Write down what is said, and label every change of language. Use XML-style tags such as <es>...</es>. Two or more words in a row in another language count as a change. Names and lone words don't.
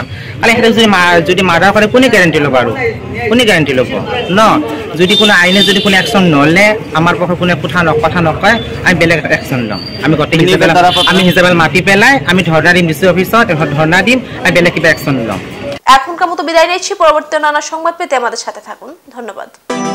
<as>কালি সিহঁতক যদি মাৰ্ডাৰ কৰে, কোনে গেৰেণ্টি ল'ব? আৰু কোনে গেৰেণ্টি ল'ব ন? যদি কোনো আইনে যদি কোনো একশ্যন নল'লে, আমাৰ পক্ষে কোনে কথা নকয়, আমি বেলেগ একশ্যন ল'ম। আমি গোটেই হিচাপে মাতি পেলাই আমি ধৰ্ণা দিম</as> <en>DC office,</en> <as>ধৰ্ণা দিম, আমি বেলেগ কিবা একশ্যন ল'ম।</as> <bn>এখনকার মতো বিদায় নিচ্ছি। পরবর্তী নানা সংবাদ পেতে আমাদের সাথে থাকুন। ধন্যবাদ।</bn>